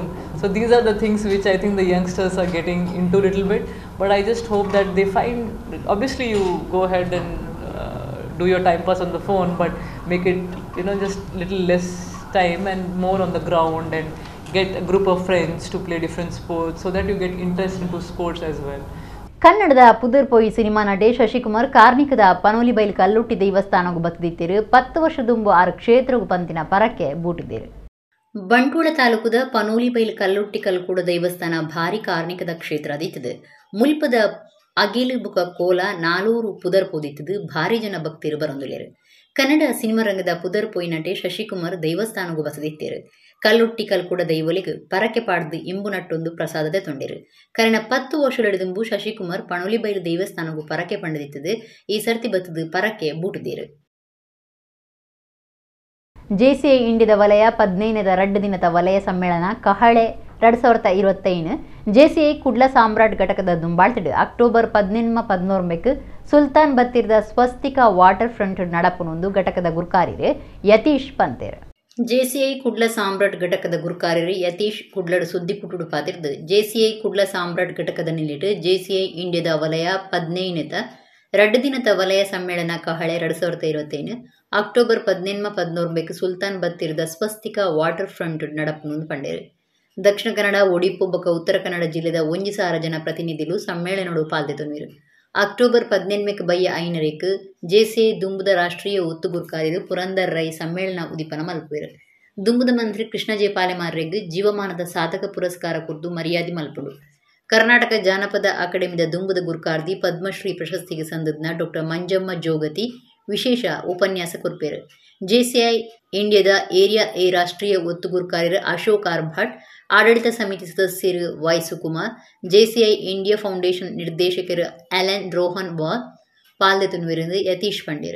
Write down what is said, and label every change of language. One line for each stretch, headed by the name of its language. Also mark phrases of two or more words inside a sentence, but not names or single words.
English: So these are the things which I think the youngsters are getting into a little bit, but I just hope that they find, obviously you go ahead and do your time pass on the phone, but make it just little less time and more on the ground, and get a group of friends to play different sports, so that you get interest into sports as well.
Tulu: ಕನ್ನಡದ ಪುದರ್ಪೋಯಿ ಸಿನಿಮಾ ನಟ ಶಶಿಕುಮಾರ್ ಕಾರ್ಣಿಕದ ಪನೋಲಿಬೈಲ್ ಕಲ್ಲುಟ್ಟಿ ದೇವಸ್ಥಾನಗೂ ಬತ್ತಿದ್ದರು 10 ವರ್ಷದುಂಬು 6 ಕ್ಷೇತ್ರಗೂ ಪಂತಿನ ಪರಕ್ಕೆ ಬೂಟಿದ್ದೇರು. ಬಂಟ್ವಾಳ ತಾಲೂಕದ ಪನೋಲಿಬೈಲ್ ಕಲ್ಲುಟ್ಟಿ ಕಲ್ಕೂಡ ದೇವಸ್ಥಾನ ಭಾರಿ ಕಾರ್ಣಿಕದ ಕ್ಷೇತ್ರ ಅದಿತ್ತದು. ಮುಲ್ಪದ ಅಗಿಲು ಬುಕ ಕೋಲ 400 ಪುದರ್ಪೋದಿತ್ತದು. ಭಾರಿ ಜನ ಭಕ್ತರು ಬರೊಂದುಲ್ಲೇರು. ಕನ್ನಡ ಸಿನಿಮಾ ರಂಗದ ಪುದರ್ಪೋಯಿ ನಟ ಶಶಿಕುಮಾರ್ ದೇವಸ್ಥಾನಗೂ ಬಸದಿತ್ತೇರು. ಕಲ್ಲುಟ್ಟಿ ಕಲ್ಕೂಡ ದೈವಲಿಗೆ ಪರಕೆ ಪಾಡ್ದು ಇಂಬು ನಟ್ಟೊಂದು ಪ್ರಸಾದದ ತೊಂಡಿರು. ಕರೆನ 10 ವರ್ಷದೆಂಬು ಶಶಿಕುಮಾರ್ ಪಣೋಲಿಬೈಲು ದೇವಸ್ಥಾನಗೂ ಪರಕೆ ಪಂಡದಿತ್ತದು. ಈ ಸರ್ತಿ ಬತ್ತದು ಪರಕೆ ಬೂಟಿದೇರು. ಜೆಸಿಐ ಇಂಡಿಯಾದ ವಲಯ 15ನೇದ 2 ದಿನದ ವಲಯ ಸಮ್ಮೇಳನ ಕಹಳೆ 2021 ಜೆಸಿಐ ಕುಡ್ಲ ಸಾಮ್ರಾಟ್ ಘಟಕದ ದುಂಬಾಳ್ತಿಡು ಅಕ್ಟೋಬರ್ 17-14 ಸುಲ್ತಾನ್ ಬತ್ತಿರದ ಸ್ವಸ್ತಿಕ ವಾಟರ್ ಫ್ರಂಟ್ ನಡಪುನೊಂದು ಘಟಕದ ಗುರ್ಕಾರಿರು ಯತೀಶ್ ಪಂತೇರು. ಜೆಸಿಐ ಕುಡ್ಲ ಸಾಮ್ರಾಟ್ ಘಟಕದ ಗುರ್ಕಾರಿರು ಯತೀಶ್ ಕುಡ್ಲಡ್ ಸುದ್ದಿ ಪುಟುಡು ಪಾತಿರ್ದು. ಜೆಸಿಐ ಕುಡ್ಲ ಸಾಮ್ರಾಟ್ ಘಟಕದ ನಿಲ್ಲಿಟ್ಟು ಜೆಸಿಐ ಇಂಡಿಯಾದ ವಲಯ 15ನೇದ 2 ದಿನದ ವಲಯ ಸಮ್ಮೇಳನ ಕಹಳೆ 2021 ಅಕ್ಟೋಬರ್ 17-14 ಸುಲ್ತಾನ್ ಬತ್ತಿರದ ಸ್ವಸ್ತಿಕ ವಾಟರ್ ಫ್ರಂಟ್ ನಡಪುನೊಂದು ಪಂಡೇರು. ದಕ್ಷಿಣ ಕನ್ನಡ, ಒಡಿಪು ಬೊಕ ಉತ್ತರ ಕನ್ನಡ ಜಿಲ್ಲೆದ 1,000 ಜನ ಪ್ರತಿನಿಧಿಗಳು ಸಮ್ಮೇಳನಡು ಪಾಲ್ದೆತೊಂದಿರು. ಅಕ್ಟೋಬರ್ 17 ಬಯ್ಯ ಐನರೇಕ್ ಜೆಸಿಐ ದುಂಬುದ ರಾಷ್ಟ್ರೀಯ ಒತ್ತುಗುರ್ಕಾರಿರು ಪುರಂದರ್ ರೈ ಸಮ್ಮೇಳನ ಉದಿಪನ ಮಲ್ಪುವೆರು. ದುಂಬುದ ಮಂತ್ರಿ ಕೃಷ್ಣ ಜೆ ಪಾಲೆಮಾರ್ರೆಗ್ ಜೀವಮಾನದ ಸಾಧಕ ಪುರಸ್ಕಾರ ಕುರಿತು ಮರ್ಯಾದೆ ಮಲ್ಪುಡು. ಕರ್ನಾಟಕ ಜಾನಪದ ಅಕಾಡೆಮಿದ ದುಂಬುದ ಗುರ್ಕಾರ್ದಿ ಪದ್ಮಶ್ರೀ ಪ್ರಶಸ್ತಿಗೆ ಸಂದದ್ನ ಡಾ ಮಂಜಮ್ಮ ಜೋಗತಿ ವಿಶೇಷ ಉಪನ್ಯಾಸ ಕೊರ್ಪೇರು. ಜೆಸಿಐ ಇಂಡಿಯಾದ ಏರಿಯಾ ಎ ರಾಷ್ಟ್ರೀಯ ಒತ್ತುಗುರ್ಕಾರಿರು ಅಶೋಕ್ ಆರ್ಭಾಟ್, ಆಡಳಿತ ಸಮಿತಿ ಸದಸ್ಯರು ವೈ ಸುಕುಮಾರ್, ಜೆಸಿಐ ಇಂಡಿಯಾ ಫೌಂಡೇಶನ್ ನಿರ್ದೇಶಕರು ಅಲೆನ್ ರೋಹನ್ ಬಾಲ್ ಪಾಲ್ದೆತುನುವಿருந்து ಯತೀಶ್ ಪಂಡೇರು.